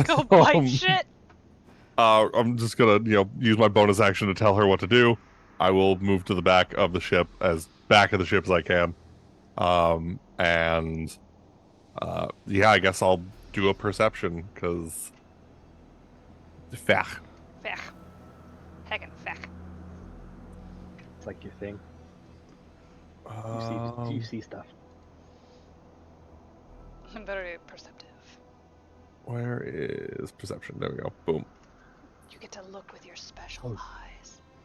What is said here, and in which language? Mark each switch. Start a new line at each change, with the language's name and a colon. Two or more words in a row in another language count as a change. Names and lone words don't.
English: Go bite shit. I'm just gonna, use my bonus action to tell her what to do. I will move to the back of the ship as I can. Yeah, I guess I'll do a perception because. Fach. Fach. Heckin' fach. It's like your thing. You see stuff. I'm very perceptive. Where is perception? There we go. Boom. You get to look with your special eyes.